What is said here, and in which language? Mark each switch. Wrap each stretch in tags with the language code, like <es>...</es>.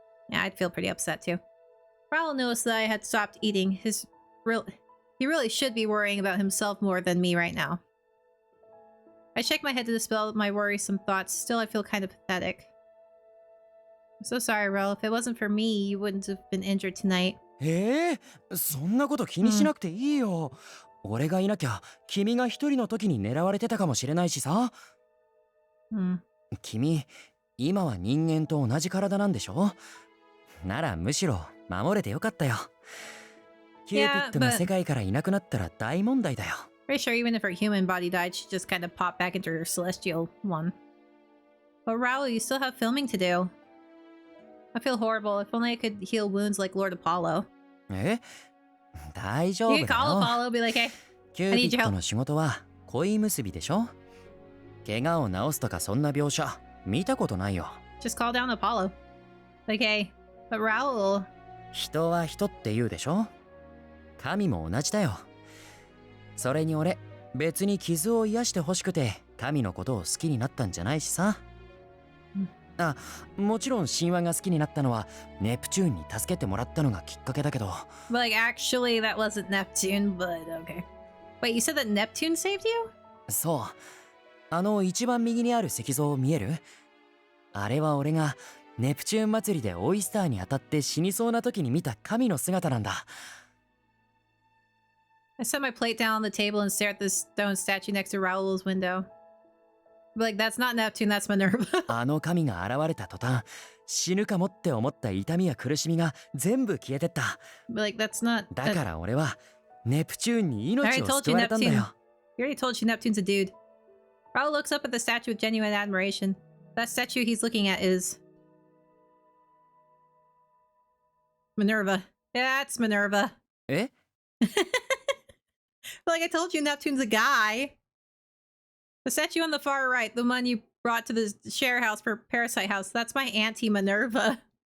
<en>Yeah, I'd feel pretty upset too. Raul noticed that I had stopped eating. He really should be worrying about himself more than me right now. I shake my head to dispel my worrisome thoughts. Still, I feel kind of pathetic. I'm so sorry, Raul. If it wasn't for me, you wouldn't have been injured tonight.</en> <ja>そんなこと気にしなくていいよ。俺がいなきゃ君が一人の時に狙われてたかもしれないしさ。君、今は人間と同じ体なんでしょ？ならむしろ守れてよかったよ。キューピッドが世界からいなくなったら大問題だよ。</ja> <en>Pretty sure even if her human body died, she'd just kind of pop back into her celestial one. But Raul, you still have filming to do. I feel horrible. If only I could heal wounds like Lord Apollo.</en> <ja>大丈夫だよ。</ja> <en>You could call Apollo, be like, hey,</en> <ja>キューピッドの仕事は恋結びでしょ？怪我を治すとかそんな描写見たことないよ。</ja> <en>Just call down Apollo. Like, hey, but Raul.</en> <ja>人は人って言うでしょ？神も同じだよ。それに俺、別に傷を癒してほしくて神のことを好きになったんじゃないしさ。もちろん神話が好きになったのはネプチューンに助けてもらったのがきっかけだけど。</ja> <en>But like, actually, that wasn't Neptune, but okay. Wait, you said that Neptune saved you?</en> <ja>そう。一番右にある石像見える？あれは俺がネプチューン祭りでオイスターに当たって死にそうな時に見た神の姿なんだ。</ja> <en>I set my plate down on the table and stare at the stone statue next to Raul's window. But like, that's not Neptune, that's Minerva.</en> <ja>あの神が現れた途端、死ぬかもって思った痛みや苦しみが全部消えてった。</ja> <en>But like, that's not.</en> <ja>だから俺はネプチューンに命を救われたんだよ。</ja> <en>You already told you Neptune's a dude. Raul looks up at the statue with genuine admiration. That statue he's looking at is Minerva. Yeah, it's Minerva. Like I told you, Neptune's a guy. The statue on the far right, the one you brought to the share house for Parasite house, that's my Auntie Minerva.</en>